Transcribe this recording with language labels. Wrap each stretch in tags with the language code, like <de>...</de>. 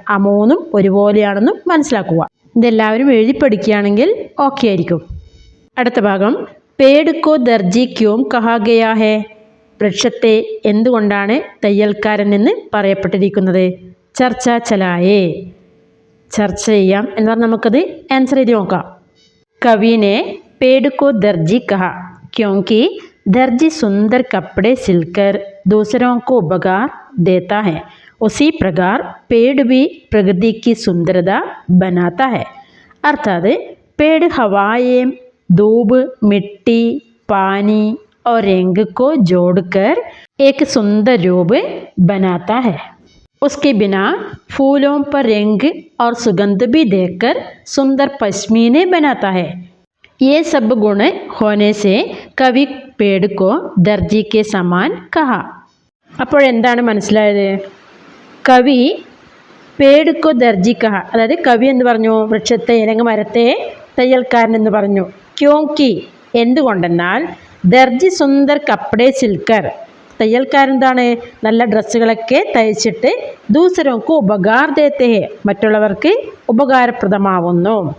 <ml>ആ മൂന്നും ഒരുപോലെയാണെന്ന് മനസ്സിലാക്കുക. ഇതെല്ലാവരും എഴുതി പഠിക്കുകയാണെങ്കിൽ ഓക്കെ ആയിരിക്കും. അടുത്ത ഭാഗം,</ml> <hi>പേട് കോ ദർജി ക്യോം കഹാ ഗയാ ഹേ?</hi> <ml>വൃക്ഷത്തെ എന്തുകൊണ്ടാണ് തയ്യൽക്കാരൻ എന്ന് പറയപ്പെട്ടിരിക്കുന്നത്?</ml> <hi>ചർച്ച ചലായേ,</hi> <ml>ചർച്ച ചെയ്യാം എന്ന് പറഞ്ഞാൽ നമുക്കത് ആൻസർ ചെയ്ത് നോക്കാം.</ml> <hi>കവിനെ पेड़ को दर्जी कहा क्योंकि दर्जी सुंदर कपड़े सिलकर दूसरों को उपहार देता है. उसी प्रकार पेड़ भी प्रकृति की सुंदरता बनाता है. अर्थात पेड़ हवाएं, धूप, मिट्टी, पानी और रंग को जोड़कर एक सुंदर रूप बनाता है. उसके बिना फूलों पर रंग और सुगंध भी देकर सुंदर पश्मीने बनाता है. ये सब गुण होने से कवि पेड़ को दर्जी के समान कहा.</hi> <ml>അപ്പോഴെന്താണ് മനസ്സിലായത്?</ml> <hi>കവി പേട് കോ ദർജി കഹ,</hi> <ml>അതായത് കവി എന്ന് പറഞ്ഞു വൃക്ഷത്തെ അല്ലെങ്കിൽ മരത്തെ തയ്യൽക്കാരൻ എന്ന് പറഞ്ഞു. ക്യോങ്കി എന്തുകൊണ്ടെന്നാൽ</ml> <hi>ദർജി സുന്ദർ കപ്പടെ സിൽക്കർ,</hi> <ml>തയ്യൽക്കാരൻ എന്താണ് നല്ല ഡ്രസ്സുകളൊക്കെ തയ്ച്ചിട്ട്</ml> <hi>ദൂസരോക്ക് ഉപകാർ ദേത്തെ ഹെ,</hi> <ml>മറ്റുള്ളവർക്ക് ഉപകാരപ്രദമാവുന്നു.</ml>